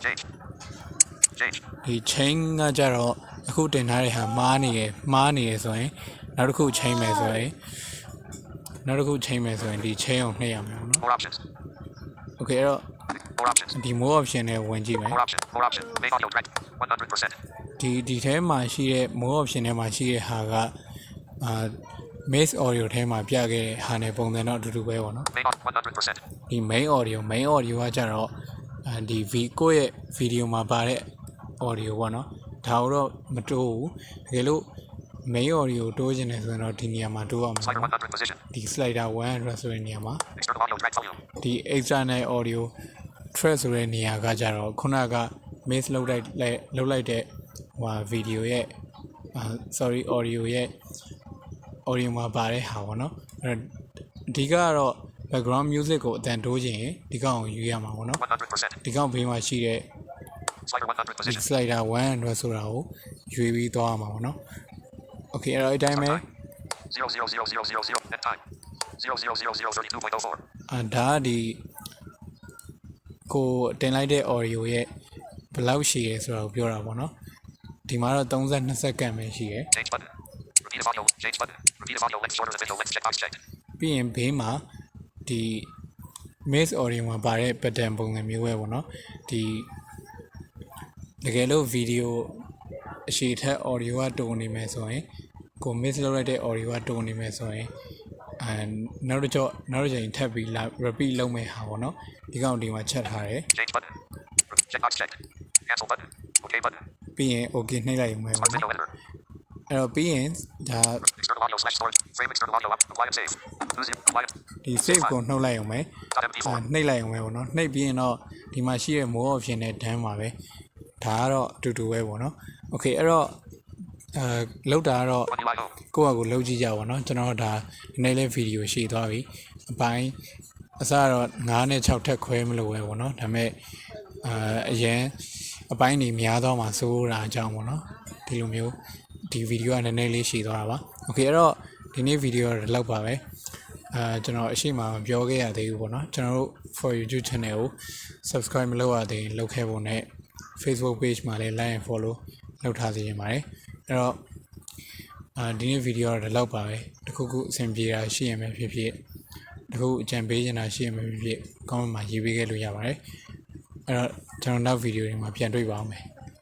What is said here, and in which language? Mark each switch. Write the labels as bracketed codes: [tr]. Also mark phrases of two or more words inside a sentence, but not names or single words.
[en] Change. [my] ဒီ chain ကကြတော့အခုတင်ထားတဲ့ဟာမှားနေတယ်ဆိုရင်နောက်တစ်ခု chain မယ်ဆိုရင်ဒီ chain ကိုနှိပ်ရမယ်ပေါ့နော် [en] More options. [my] okay အဲ့တော့ [en] More options. [my] ဒီ [en] more option [my] နဲ့ဝင်ကြည့်မယ် [en] More option. More option. Main audio track. 100%. [my] ဒီထဲမှာရှိတဲ့ [en] more option [my] ထဲမှာရှိတဲ့ဟာက [en] miss audio [my] ထဲမှာပြခဲ့တဲ့ဟာနဲ့ပုံစံတော့အတူတူပဲပေါ့နော် [en] Main audio. 100%. [my] ဒီ [en] main audio [my] ကကြတော့ဒီကိုယ့်ရဲ့ video မှာပါတဲ့ audio ပေါ့နော်ဒါတော့မတိုးဘူးတကယ်လို့ [en] main audio [my] တိုးချင်တယ်ဆိုရင်တော့ဒီနေရာမှာတိုးအောင်ပါ [en] Slider 100 position. [my] ဒီ slider 100ဆိုတဲ့နေရာမှာ [en] External audio track volume. [my] ဒီ [en] external audio track [my] ဆိုတဲ့နေရာကကြတော့ခုနက miss လုပ်လိုက်တဲ့ဟို video ရဲ့audio ရဲ့ audio မှာပါတဲ့ဟာပေါ့နော်အဲ့တော့အဓိကကတော့ [en] background music [my] ကိုအတန်တိုးခြင်းဒီကောင်ကိုယူရမှာပေါ့နော် [en] 100%. [my] ဒီကောင်ဘေးမှာရှိတဲ့ [en] Slider 100 position. [my] slider 100ဆိုတာကိုရွေးပြီးသွားရမှာပေါ့နော် okay အဲ့တော့အတိုင်းပဲ [en] 00000 end time. 00032.04. [my] ဒါကဒီကိုတင်လိုက်တဲ့ audio ရဲ့ဘယ်လောက်ရှိရဲဆိုတာကိုပြောတာပေါ့နော်ဒီမှာတော့32စက္ကန့်ပဲရှိရဲ [en] Change button. Repeat audio. Change button. Repeat audio length shorter than video length checkbox checked. [my] ပြီးရင်ဘေးမှာဒီ [en] miss audio [my] မှာပါတဲ့ pattern ပုံစံမျိုးပဲပေါ့နော်ဒီတကယ်လို့ video အရှိထက် audio ကတုံနေမယ်ဆိုရင်ကို miss လုပ်လိုက်တဲ့ audio ကတုံနေမယ်ဆိုရင်နောက်တစ်ချိန်ထပ်ပြီး repeat လုပ်မယ်ဟာပေါ့နော်ဒီကောင်ဒီမှာချက်ထားတယ် [en] Change button. Checkbox checked. Cancel button. Okay button. [my] ပြီးရင် okay နှိပ်လိုက်ရုံပဲပေါ့ [en] Video [my] နော် [en] editor. [my] အဲ့တော့ပြီးရင်ဒါ [en] External audio slash storage. Frame external audio up. Apply and save. Apply. [my] ဒီ save ကိုနှုတ်လိုက်ရုံပဲ [en] .mp4. [my] နှိပ်လိုက်ရုံပဲပေါ့နော်နှိပ်ပြီးရင်တော့ဒီမှာရှိတဲ့ [en] more option [my] နဲ့ done ပါပဲဒါကတော့အတူတူပဲပေါ့နော် okay အဲ့တော့လောက်တာကတော့ကိုယ့်ဟာကိုယ်လောက်ကြည့်ကြပါတော့ကျွန်တော်ဒါဒီ နေ့လေး video ရှည်သွားပြီအပိုင်းအစတော့9နဲ့6ထက်ခွဲမလို့ပဲပေါ့နော်ဒါပေမဲ့အရင်အပိုင်းနေများတော့မှစိုးတာ အကြောင်းပေါ့နော်ဒီလိုမျိုးဒီ video ကနည်းနည်းလေးရှည်သွားတာပါ okay အဲ့တော့ဒီနေ့ video ကတော့ဒီလောက်ပါပဲကျွန်တော်အရှိမပြောခဲ့ရသေးဘူးပေါ့နော်ကျွန်တော်တို့ [en] for YouTube channel [my] ကို subscribe မလုပ်ရသေးရင်လုပ်ခဲ့ဖို့နဲ့ [en] Facebook page [my] မှာလည်း [en] like and follow [my] လုပ်ထားစေချင်ပါတယ်အဲ့တော့ဒီနေ့ video ကတော့ဒီလောက်ပါပဲတခုခုအဆင်ပြေတာရှိရင်ပဲဖြစ်ဖြစ်တခုအကြံပေးချင်တာရှိရင်ပဲဖြစ်ဖြစ် comment မှာရေးပေးခဲ့လို့ရပါတယ်အဲ့တော့ကျွန်တော်နောက် video တွေမှာပြန်တွေ့ပါအောင်မယ်